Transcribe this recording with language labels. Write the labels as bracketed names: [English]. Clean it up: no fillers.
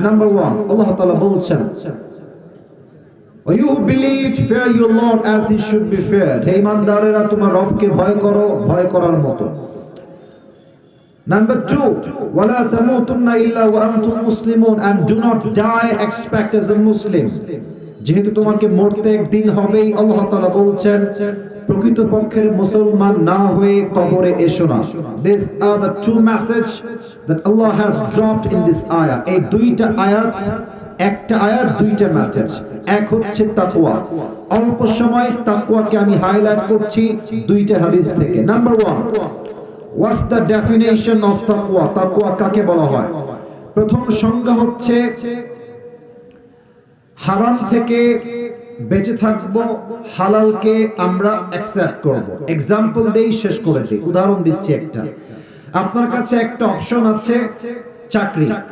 [English] number 1, [Bangla] আল্লাহ তাআলা বলছেন, [English] You believed, fear your Lord as he should be feared. [Bangla] হে ইমানদারেরা, তোমার রবকে ভয় করো, ভয় করার মতো। [English] Number 2, [Arabic] ওয়ালা তামুতুন্না ইল্লা ওয়া আনতুম মুসলিমুন, [English] and do not die except as a Muslim. [Bangla] যেহেতু তোমাকে মরতে একদিন হবেই, আল্লাহ তাআলা বলছেন প্রকৃতপক্ষের মুসলমান না হয়ে কবরে এসো না। [English] These are the 2 message that Allah has dropped in this ayah. [Bangla] এই 2টা আয়াত, একটা আয়াত 2টা মেসেজ। এক হচ্ছে তাকওয়া। অল্প সময় তাকওয়াকে আমি হাইলাইট করছি 2টা হাদিস থেকে। [English] Number 1, what's the definition of taqwa? [Bangla] তাকওয়া কাকে বলা হয়? প্রথম সংজ্ঞা হচ্ছে হারাম থেকে বেঁচে থাকব, হালালকে আমরা অ্যাকসেপ্ট করব। এক্সাম্পল দেই, শেষ করে দেই, উদাহরণ দিচ্ছি একটা। আপনার কাছে একটা অপশন আছে, চাকরি।